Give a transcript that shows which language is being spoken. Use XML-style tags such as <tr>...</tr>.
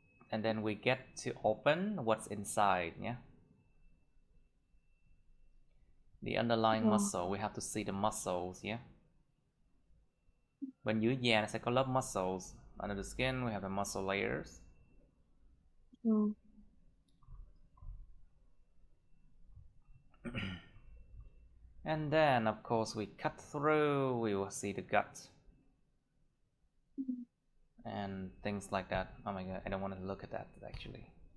<en>And then we get to open what's inside, yeah. The underlying muscle, we have to see the muscles, yeah.</en> <vi>Bên dưới da nó sẽ có lớp muscles.</vi> <en>Under the skin, we have the muscle layers. And then, of course, we cut through, we will see the gut. And things like that. Oh my god, I don't want to look at that, actually.</en>